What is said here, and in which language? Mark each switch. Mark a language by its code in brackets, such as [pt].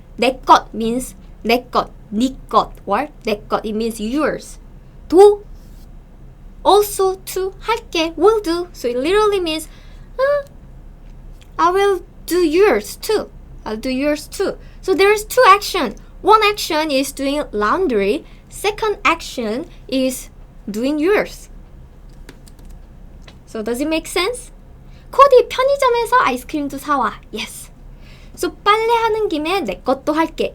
[ko] 내 것 means 내 것, 네 것, or 내 것, [en] it means yours. 도, also to, 할게, will do. So it literally means I will do yours too. I'll do yours too. So there's two actions. One action is doing laundry. Second action is doing yours. So does it make sense? [ko] 코디 편의점에서 아이스크림도 사와. [en] Yes. [ko] So 빨래하는 김에 내 것도 할게.